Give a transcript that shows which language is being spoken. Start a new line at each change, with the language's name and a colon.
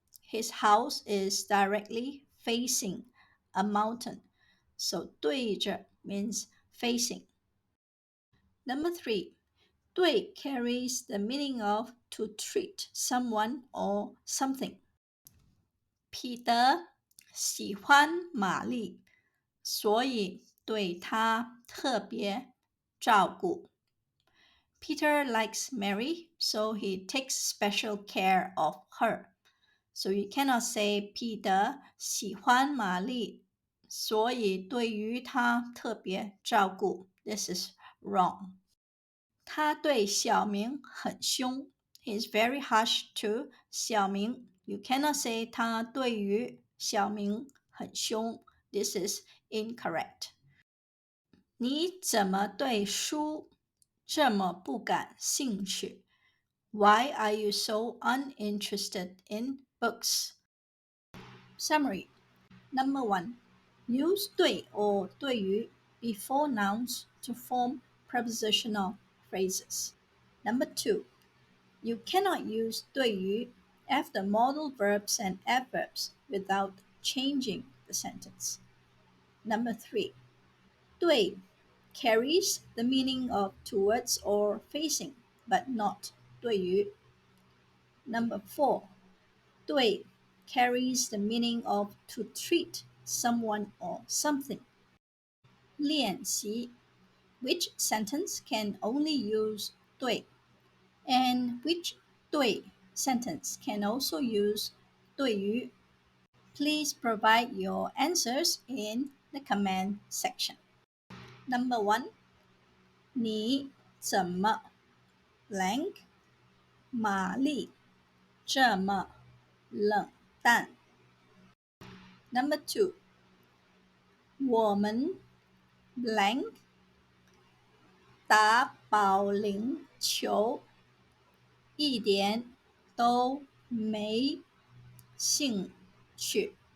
English: His house is directly facing a mountain. So 对着 means facing. Number three, 对 carries the meaning of to treat someone or something.
Chinese: 彼得喜欢玛丽，所以对她特别照顾。
English: Peter likes Mary, so he takes special care of her. So you cannot say Peter
Chinese: 喜欢玛丽，所以对于她特别照顾。
English: This is wrong.
Chinese: 他对小明很凶。
English: He is very harsh to 小明。 You cannot say
Chinese: 他对于小明很凶。
English: This is incorrect.
Chinese: 你怎么对书这么不感兴趣？
English: Why are you so uninterested in books? Summary. Number one, use 对 or 对于 before nouns to form prepositional phrases. Number two, you cannot use 对于 after modal verbs and adverbs without changing the sentence. Number 3. 对 carries the meaning of towards or facing, but not 对于. Number 4. 对 carries the meaning of to treat someone or something. 练习 which sentence can only use 对 and which 对 sentence can also use 对于. Please provide your answers in the comment section. Number 1.
Chinese: 你怎么 blank 玛丽这么冷淡。
English: Number 2.
Chinese: 我们 blank 打保龄球一点都没兴趣。